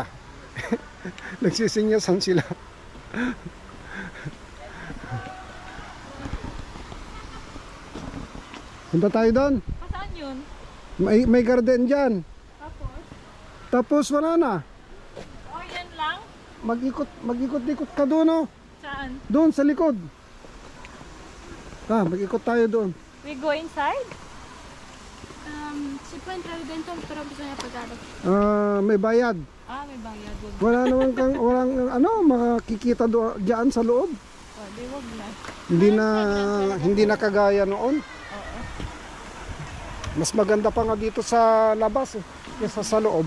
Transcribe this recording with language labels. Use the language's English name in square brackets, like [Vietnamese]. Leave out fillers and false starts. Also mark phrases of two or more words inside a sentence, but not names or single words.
[Filipino] Nagsisinyasan sila. Punta tayo doon. Saan yun? May garden dyan. Tapos? Tapos wala na. Oh, yan lang? mag-ikot ka doon, oh. Saan? Doon sa likod. Mag-ikot tayo doon. [English] We go inside? [Spanish] Si puede entrar dentro, [Filipino] pero gusto niya pagkado. May bayad. May bayad. Wag. Wala naman walang makikita doon diyan sa loob. Di wag na. Hindi na kagaya noon. Mas maganda pa nga dito sa labas kaysa sa loob.